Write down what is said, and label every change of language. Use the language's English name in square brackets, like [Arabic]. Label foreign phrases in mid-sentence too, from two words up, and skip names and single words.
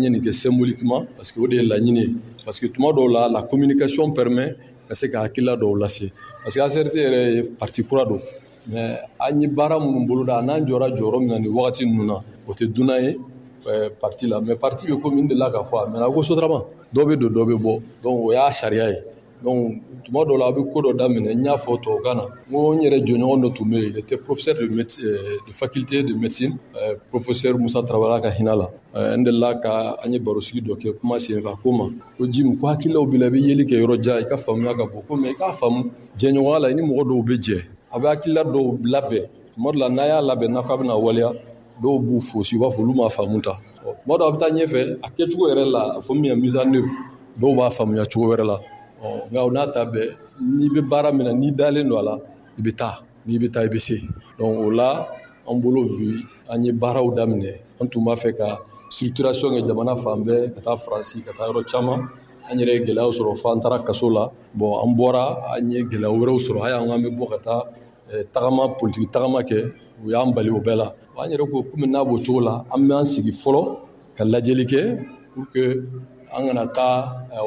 [Bambara] ye nin kɛ symboliquement [French] parce que [Bambara] o de ye laɲini ye [French] parce que [Bambara] tuma dɔw la [French] communication permet [Bambara] ka se ka hakilila dɔw lase [French] parce que [Bambara] ACRT yɛrɛ ye parti kura don mais an ye baara minnu boloda n'an jɔra jɔyɔrɔ min na nin wagati ninnu na o tɛ dunan ye parti la mais parti bɛ komi n delila k'a fɔ a mɛnna ko sotarama dɔ bɛ don dɔ bɛ bɔ donc o y'a sariya ye donc tuma dɔw la a bɛ ko dɔ daminɛ n y'a fɔ tubabukan na n ko n yɛrɛ jɔɲɔgɔn dɔ tun bɛ yen [French] il était professeur de faculté de médecine professeur [Bambara] Musa Tarawele ka hinɛ la n delila ka an ye baro sigi dɔ kɛ kuma senfɛ a ko ma ko Jim ko hakililaw b'i la i bɛ yeli kɛ yɔrɔ jan i ka faamuya ka bon ko mais i k'a faamu jɛɲɔgɔnya la i ni mɔgɔ dɔw bɛ jɛ a bɛ hakilila dɔw labɛn tuma dɔ la n'a y'a labɛn n'a k'a bɛna waleya dɔw b'u fosi u b'a fɔ olu m'a faamu ta tuma dɔ a bɛ taa ɲɛfɛ a kɛcogo yɛrɛ la a fɔ min ye [French] mise en œuvre [Bambara] dɔw b'a faamuya cogo wɛrɛ la nka o n'a ta bɛɛ n'i bɛ baara min na n'i dalen don a la i bɛ taa n'i bɛ taa i bɛ se donc o la an bolo bi an ye baaraw daminɛ an tun b'a fɛ ka structuration kɛ jamana fan bɛɛ ka taa Faransi ka taa yɔrɔ caman an yɛrɛ ye gɛlɛyaw sɔrɔ fo an taara kaso la bon an bɔra an ye gɛlɛya wɛrɛw sɔrɔ hali an bɛ bɔ ka taa tagama politiki tagama kɛ u y'an bali o bɛɛ la an yɛrɛ ko komi n'a b'o cogo la an bɛ an sigi fɔlɔ ka lajɛli kɛ [French] pour que [Bambara] an kana taa